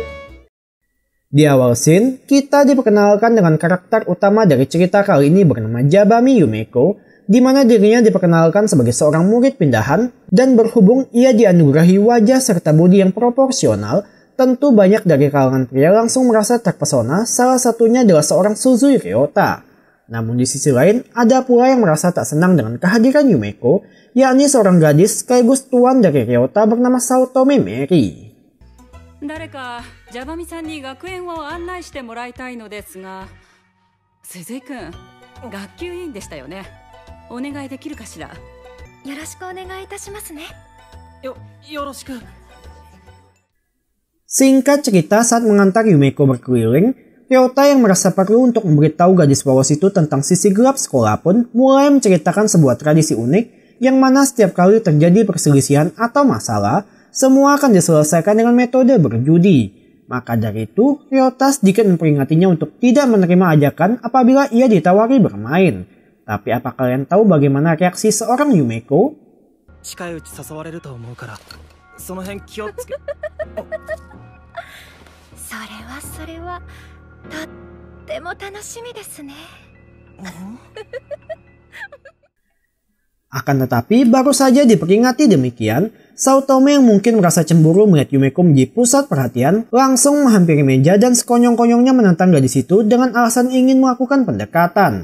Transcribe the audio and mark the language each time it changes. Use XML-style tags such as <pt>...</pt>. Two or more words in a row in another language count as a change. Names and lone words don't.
<id>Di awal scene, kita diperkenalkan dengan karakter utama dari cerita kali ini bernama Jabami Yumeko, di mana dirinya diperkenalkan sebagai seorang murid pindahan, dan berhubung ia dianugerahi wajah serta budi yang proporsional, tentu banyak dari kalangan pria langsung merasa terpesona, salah satunya adalah seorang Suzui Ryota. Namun di sisi lain, ada pula yang merasa tak senang dengan kehadiran Yumeko, yakni seorang gadis sekaligus tuan dari Ryota bernama Saotome Mary.</id> <ja>誰かジャバミさんに学園を案内してもらいたいのですが、鈴井くん、学級委員でしたよね。お願いできるかしら。よろしくお願いいたしますね。よろしく。</ja> <id>Singkat cerita, saat mengantar Yumeko berkeliling, Ryota yang merasa perlu untuk memberitahu gadis polos itu tentang sisi gelap sekolah pun mulai menceritakan sebuah tradisi unik yang mana setiap kali terjadi perselisihan atau masalah, semua akan diselesaikan dengan metode berjudi. Maka dari itu, Ryota sedikit memperingatinya untuk tidak menerima ajakan apabila ia ditawari bermain. Tapi apa kalian tahu bagaimana reaksi seorang Yumeko?</id> <ja>近いうち誘われると思うから、その辺気をつけ。それはとっても楽しみですね。</ja> <id>Akan tetapi, baru saja diperingati demikian, Saotome yang mungkin merasa cemburu melihat Yumeko menjadi pusat perhatian, langsung menghampiri meja dan sekonyong-konyongnya menantang gadis itu dengan alasan ingin melakukan pendekatan.</id>